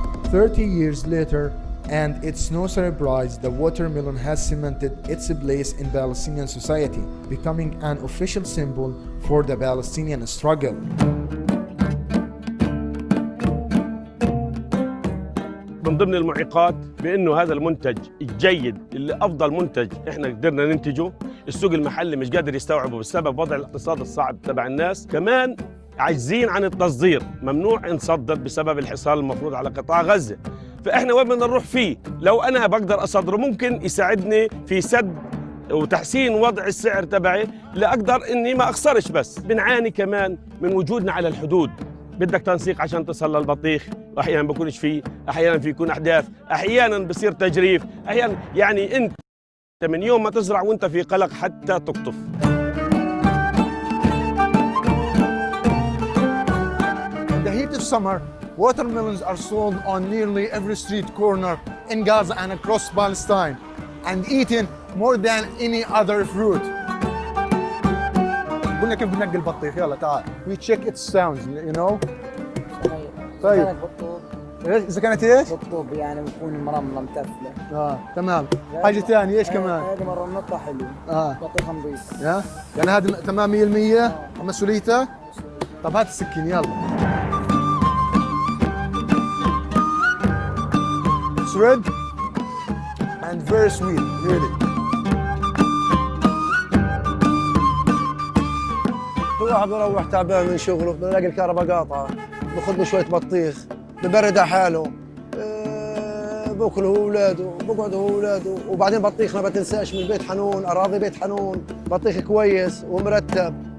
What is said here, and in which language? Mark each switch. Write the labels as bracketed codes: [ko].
[en] 30 years later, and it's no surprise, the watermelon has cemented its place in Palestinian society, becoming an official symbol for the Palestinian struggle. [ar] من ضمن المعيقات بانه هذا المنتج الجيد اللي افضل منتج احنا قدرنا ننتجه، السوق المحلي مش قادر يستوعبه بسبب وضع الاقتصاد الصعب تبع الناس، كمان عاجزين عن التصدير، ممنوع نصدر بسبب الحصار المفروض على قطاع غزة. فاحنا وين بدنا نروح فيه؟ لو انا بقدر اصدره ممكن يساعدني في سد وتحسين وضع السعر تبعي لاقدر اني ما اخسرش. بس بنعاني كمان من وجودنا على الحدود، بدك تنسيق عشان تصل للبطيخ، واحيانا بكونش فيه، احيانا في يكون احداث، احيانا بصير تجريف، احيانا يعني انت من يوم ما تزرع وانت في قلق حتى تقطف. [en] In the heat of summer, watermelons are sold on nearly every street corner in Gaza and across Palestine, and eaten more than any other fruit. [ar] قلنا كيف بنقي البطيخ، يلا تعال. [en] We check its sounds, you know. [ar] طيب. إذا كانت إيش؟ بالطوب يعني بتكون مرملة متفلة. تمام. حاجة ثانية إيش كمان؟ هذه مرة نطلع حلو. بطيخة نظيف. يعني هذا تمام 100% مسؤوليتك؟ طب هات السكين يلا. [en] It's red and very sweet, really. [ar] هو الواحد بروح تعبان من شغله، بلاقي الكهرباء قاطعة، باخذ له شوية بطيخ، ببرد على حاله، باكل هو واولاده، بقعد هو واولاده، وبعدين بطيخنا ما تنساش من بيت حنون، اراضي بيت حنون، بطيخ كويس ومرتب.